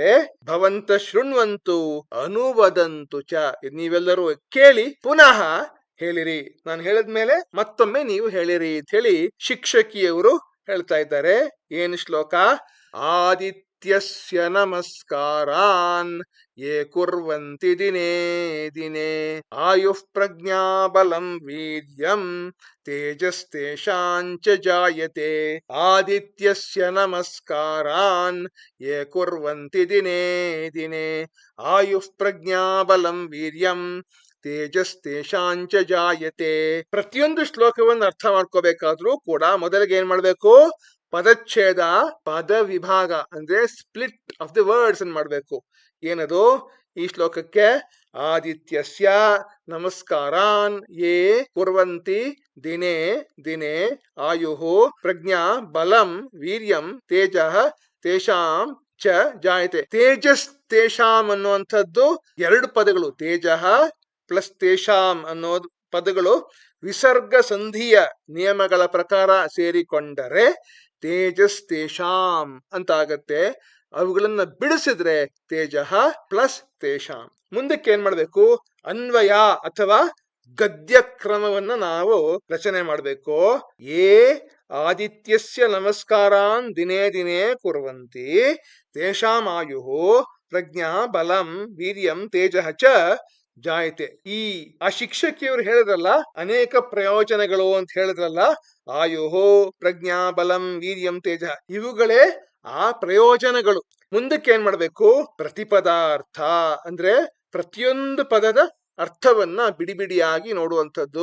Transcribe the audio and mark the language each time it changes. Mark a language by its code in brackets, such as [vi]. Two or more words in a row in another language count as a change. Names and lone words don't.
[sa] ಭವಂತ ಶೃಣ್ವಂತು ಅನುವದಂತು ಚ. [kn] ನೀವೆಲ್ಲರೂ ಕೇಳಿ ಪುನಃ ಹೇಳಿರಿ. ನಾನು ಹೇಳಿದ್ಮೇಲೆ ಮತ್ತೊಮ್ಮೆ ನೀವು ಹೇಳಿರಿ ಅಂತ ಹೇಳಿ ಶಿಕ್ಷಕಿಯವರು ಹೇಳ್ತಾ ಇದ್ದಾರೆ. ಏನು ಶ್ಲೋಕ? [sa] ಆದಿತ್ಯಸ್ಯ ನಮಸ್ಕಾರಾನ್ ಯೇ ಕುರ್ವಂತಿ ದಿನೇ ದಿನೇ ಆಯುಃ ಪ್ರಜ್ಞಾ ಬಲಂ ವೀರ್ಯಂ ತೇಜಸ್ತೇಷಾಂಚ ಜಾಯತೆ. ಆದಿತ್ಯಸ್ಯ ನಮಸ್ಕಾರಾನ್ ಯೇ ಕುರ್ವಂತಿ ದಿನೇ ದಿನೇ ಆಯುಃ ಪ್ರಜ್ಞಾ ಬಲಂ ವೀರ್ಯಂ ತೇಜಸ್ತೇಷಾಂಚ ಜಾಯತೆ. [kn] ಪ್ರತಿಯೊಂದು ಶ್ಲೋಕವನ್ನು ಅರ್ಥ ಮಾಡ್ಕೋಬೇಕಾದ್ರೂ ಕೂಡ ಮೊದಲಿಗೆ ಏನ್ ಮಾಡ್ಬೇಕು? ಪದಚ್ಛೇದ, ಪದ ವಿಭಾಗ ಅಂದ್ರೆ [en] split of the words [kn] ಅನ್ ಮಾಡ್ಬೇಕು. ಏನದು ಈ ಶ್ಲೋಕಕ್ಕೆ? [sa] ಆದಿತ್ಯಸ್ಯ ನಮಸ್ಕಾರಾನ್ ಯೇ ಕುರ್ವಂತಿ ದಿನೇ ದಿನೇ ಆಯುಃ ಪ್ರಜ್ಞಾ ಬಲಂ ವೀರ್ಯಂ ತೇಜಃ ತೇಷಾಂ ಚ ಜಾಯತೆ. ತೇಜಸ್ ತೇಷಾಂ [kn] ಅನ್ನುವಂಥದ್ದು ಎರಡು ಪದಗಳು. ತೇಜಃ ಪ್ಲಸ್ ತೇಷಾಂ ಅನ್ನೋ ಪದಗಳು ವಿಸರ್ಗ ಸಂಧಿಯ ನಿಯಮಗಳ ಪ್ರಕಾರ ಸೇರಿಕೊಂಡರೆ [sa] ತೇಜಸ್ ತೇಷಾಂ [kn] ಅಂತ ಆಗತ್ತೆ. ಅವುಗಳನ್ನ ಬಿಡಿಸಿದ್ರೆ ತೇಜಃ ಪ್ಲಸ್ ತೇಷಾಂ. ಮುಂದಕ್ಕೆ ಏನ್ ಮಾಡ್ಬೇಕು? ಅನ್ವಯ ಅಥವಾ ಗದ್ಯ ಕ್ರಮವನ್ನ ನಾವು ರಚನೆ ಮಾಡಬೇಕು. [sa] ಏ ಆದಿತ್ಯಸ್ಯ ನಮಸ್ಕಾರಾನ್ ದಿನೇ ದಿನೇ ಕುರ್ವಂತಿ ತೇಷಾಂ ಆಯುಃ ಪ್ರಜ್ಞಾ ಬಲಂ ವೀರ್ಯಂ ತೇಜಃ ಚ ಜಾಯತೆ. [kn] ಆ ಶಿಕ್ಷಕಿಯವರು ಹೇಳಿದ್ರಲ್ಲ ಅನೇಕ ಪ್ರಯೋಜನಗಳು ಅಂತ ಹೇಳಿದ್ರಲ್ಲ, [sa] ಆಯುಹೋ ಪ್ರಜ್ಞಾ ಬಲಂ ವೀರ್ಯಂ ತೇಜ, [kn] ಇವುಗಳೇ ಆ ಪ್ರಯೋಜನಗಳು. ಮುಂದಕ್ಕೆ ಏನ್ ಮಾಡ್ಬೇಕು? ಪ್ರತಿಪದಾರ್ಥ ಅಂದ್ರೆ ಪ್ರತಿಯೊಂದು ಪದದ ಅರ್ಥವನ್ನ ಬಿಡಿ ಬಿಡಿಯಾಗಿ ನೋಡುವಂಥದ್ದು.